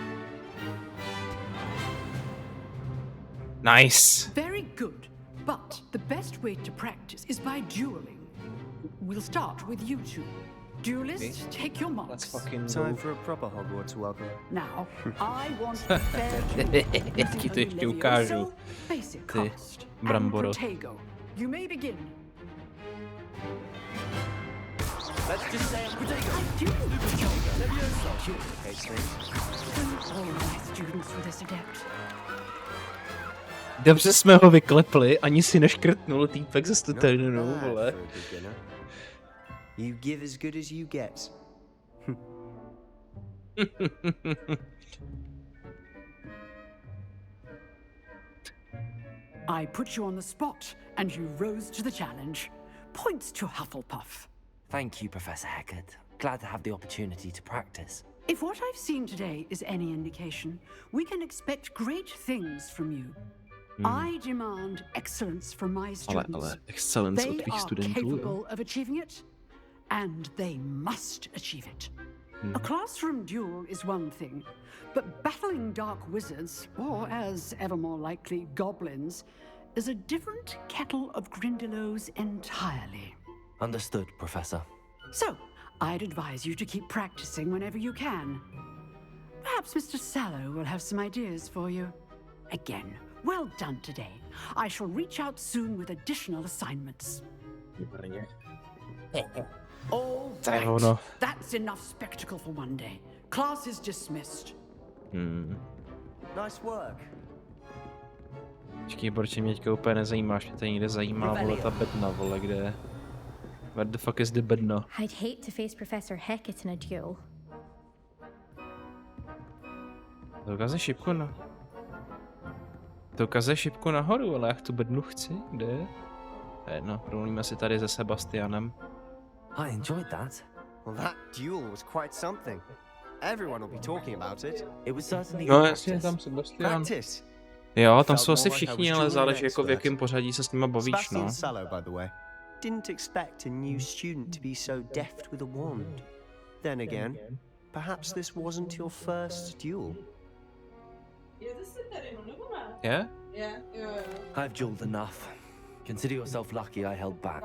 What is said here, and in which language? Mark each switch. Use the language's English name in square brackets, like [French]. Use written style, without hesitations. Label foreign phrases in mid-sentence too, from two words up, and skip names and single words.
[English] Nice. Very good. But the best way to practice is by dueling. We'll start with you two. Duelists, take your marks. Let's fucking Time for a proper Hogwarts welcome. Now, I want a fair duel. [Czech] Jak ti to ještě ukážu. [English] Basic [Czech] Ty [English] cast. [Czech] bramboro. [English] And Protego. You may begin. Let's just say Protego. I'm doing the Protego. Levioso. Don't all my students were this adept. [Czech] Dobře jsme ho vyklepli, ani si neškrtnul týpek ze Studentu, vole. [English] You give as good as you get. I put you on the spot, and you rose to the challenge. Points to Hufflepuff. Thank you, Professor Hecat. Glad to have the opportunity to practice. If what I've seen today is any indication, we can expect great things from you. I demand excellence from my students. [Czech] Ale excellence od [English] They [Czech] tvých [English] are [Czech] studentů, [English] capable [Czech] jo. [English] of achieving it, and they must achieve it. A classroom duel is one thing, but battling dark wizards, or as ever more likely, goblins, is a different kettle of Grindylows entirely. Understood, Professor. So, I'd advise you to keep practicing whenever you can. Perhaps Mr. Sallow will have some ideas for you. Again, well done today. I shall reach out soon with additional assignments. All right. That's enough spectacle for one day. Class is dismissed. Nice work. [Czech] Počkej, Borče, mě teďka úplně nezajímáš, mě tady někde zajímá, vole, ta bedna, vole, kde je. [English] Where the fuck is the bedna? I'd hate to face Professor Hecat in a duel. [Czech] To ukazuje šipku nahoru, ale jak tu bednu chci, kde je? No, promluvíme si tady se Sebastianem. [English] I enjoyed that. Well, that duel was quite something. Everyone will be talking about it. It was certainly [Czech] No jasně, tam Sebastian. [English] Practice. [Czech] Jo, tam jsou asi všichni, ale záleží jako v jakém pořadí se s nima bavíš, no. [English] Sebastian Sallow, by the way, didn't expect a new student to be so deft with a wand. Then again, perhaps this wasn't your first duel. Yeah? I've dueled enough. Consider yourself lucky I held back.